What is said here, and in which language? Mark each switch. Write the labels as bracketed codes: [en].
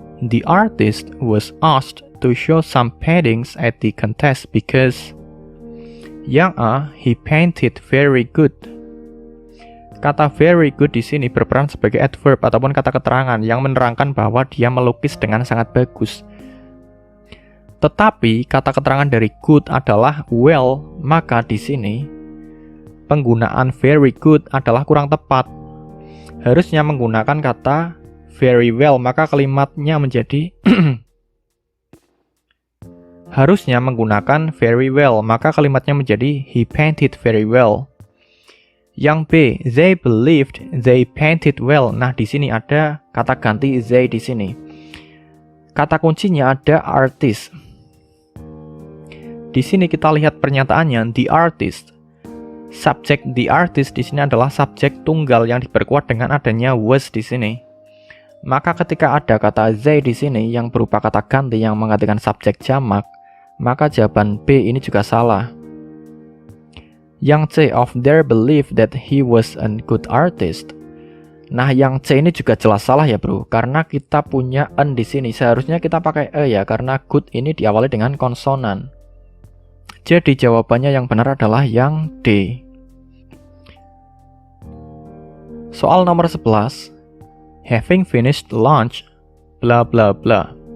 [en] The artist was asked to show some paintings at the contest because [id] yang A, [en] he painted very good. [id] Kata very good di sini berperan sebagai adverb ataupun kata keterangan yang menerangkan bahwa dia melukis dengan sangat bagus. Tetapi kata keterangan dari good adalah well, maka di sini penggunaan very good adalah kurang tepat. Harusnya menggunakan kata very well, maka kalimatnya menjadi harusnya menggunakan very well, maka kalimatnya menjadi [en] he painted very well. [id] Yang B, [en] they believed they painted well. [id] Nah, di sini ada kata ganti they di sini. Kata kuncinya ada artist. Di sini kita lihat pernyataannya the artist. Subjek the artist di sini adalah subjek tunggal yang diperkuat dengan adanya was di sini. Maka ketika ada kata they di sini yang berupa kata ganti yang menggantikan subjek jamak, maka jawaban B ini juga salah. Yang C, [en] of their belief that he was a good artist. [id] Nah, yang C ini juga jelas salah ya, bro, karena kita punya an di sini. Seharusnya kita pakai e ya, karena good ini diawali dengan konsonan. Jadi jawabannya yang benar adalah yang D. Soal nomor 11. [en] Having finished lunch, bla bla bla.